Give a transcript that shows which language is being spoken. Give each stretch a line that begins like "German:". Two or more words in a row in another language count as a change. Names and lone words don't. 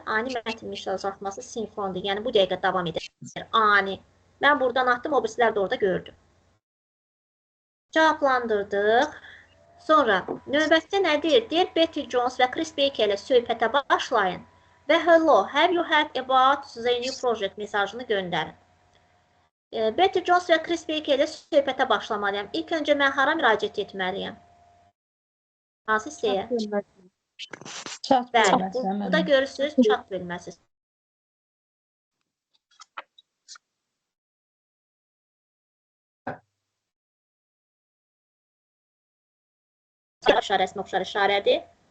Azerbaijani: Ani mətin mesajlaşması sinxrondur. Yəni, bu dəqiqə davam edir. Ani. Mən buradan atdım, o birisilər də orada gördüm. Cavablandırdıq. Sonra, növbətdə nə deyir? Deyir, Betty Jones və Chris Baker ilə söhbətə başlayın və
English: hello, have you heard about the new project
Azerbaijani: mesajını göndərin. Betty Jones və Chris Baker ilə söhbətə başlamalıyam. İlk öncə mən hara müraciət etməliyəm? Hansı hissəyə? Çat Bəli, burada görürsünüz, çat bölməsi. İşarəsini oxşar işarədir.